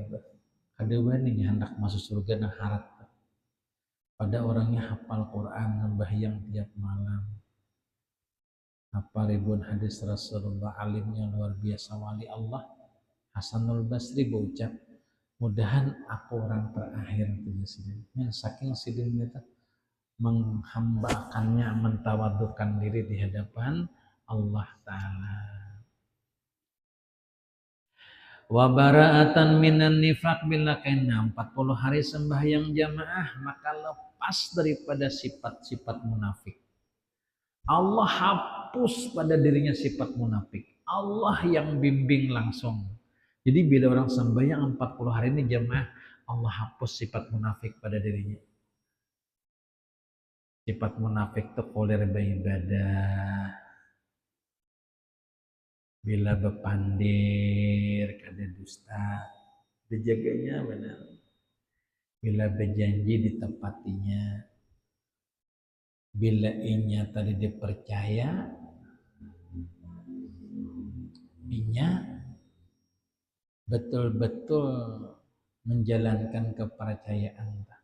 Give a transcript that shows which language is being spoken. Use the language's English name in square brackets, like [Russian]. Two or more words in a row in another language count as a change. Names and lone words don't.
[Banjar] Ada wani hendak masuk surga dan harap pada orangnya hafal Quran, membahyang tiap malam, hafal ribuan hadis Rasulullah, alimnya luar biasa, wali Allah. Hasanul Basri berucap, mudahan aku orang terakhir ya, saking sidin itu menghambakannya, mentawadukan diri di hadapan Allah Ta'ala. [Arabic] وبراءة من النفاق [Banjar] bila kena 40 hari sembahyang jamaah maka lepas daripada sifat-sifat munafik. Allah hapus pada dirinya sifat munafik. Allah yang bimbing langsung. Jadi bila orang sembahyang 40 hari ini jamaah, Allah hapus sifat munafik pada dirinya. Sifat munafik itu kolir beribadah. Bila bepandir kada dusta, dijaganya benar. Bila berjanji ditepatinya. Bila inya tadi dipercaya, inya betul-betul menjalankan kepercayaan.